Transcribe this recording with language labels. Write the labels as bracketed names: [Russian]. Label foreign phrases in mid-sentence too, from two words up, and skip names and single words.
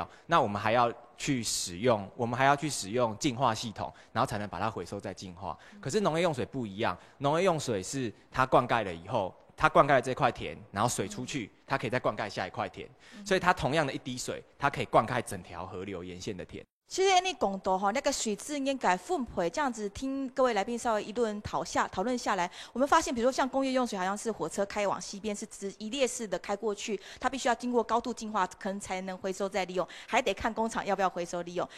[Chinese] 那我們還要去使用淨化系統，然後才能把它回收再淨化。可是農業用水不一樣，農業用水是它灌溉了以後，它灌溉了這塊田，然後水出去，它可以再灌溉下一塊田，所以它同樣的一滴水，它可以灌溉整條河流沿線的田。其實你講到哈，那個水資應該分配，這樣子聽各位來賓稍微一頓討論下來，我們發現，比如說像工業用水，好像是火車開往西邊，是直一列式的開過去，它必須要經過高度淨化，可能才能回收再利用，還得看工廠要不要回收利用。